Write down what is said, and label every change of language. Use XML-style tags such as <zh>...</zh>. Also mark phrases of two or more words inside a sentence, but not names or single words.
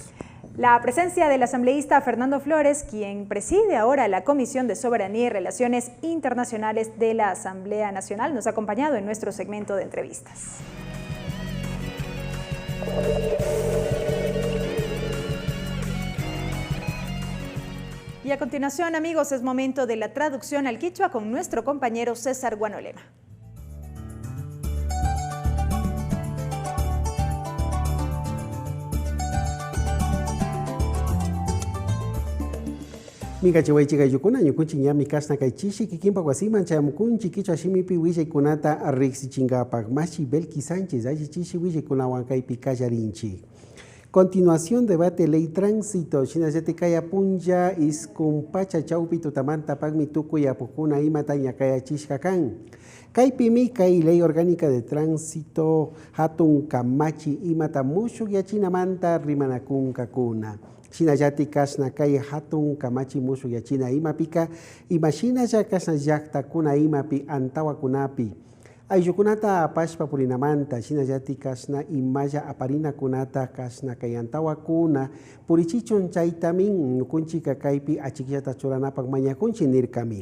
<es>La presencia del asambleísta Fernando Flores, quien preside ahora la Comisión de Soberanía y Relaciones Internacionales de la Asamblea Nacional, nos ha acompañado en nuestro segmento de entrevistas. Y a continuación, amigos, es momento de la traducción al quichua con nuestro compañero César Guanolema.</es> <qu>Mika chihuaychica yukuna ñukunchi ñami kasna kaychishi kikimpa wasiman chayamukunchi kichwa shimipi willaykunata riqsichinkapak machi Belkis Sánchez allichishi willaykunawan kaypi kallarinchi.</qu> <es>Continuación debate ley tránsito</es> <qu>shinallati kaya punlla iskumpacha chawpi tutamanta pagmi tukuy apukuna imata ñakayachishka kan. Kaypimi kay</qu> <es>ley orgánica de tránsito</es> <qu>hatun kamachi imata mushuk yachinamanta rimanakunkakuna. Shinallati kasna kay hatun kamachi mushuk yachina imapika imashinalla kasna llaqtakuna imapi antawakunapi. Ayllukunata apashpa purinamanta shinallati kasna imalla aparinakunata kasna kay antawakuna purichichun chaytamin ñukunchika kaypi achikyata churanapak mañakunchi nirkami.</qu>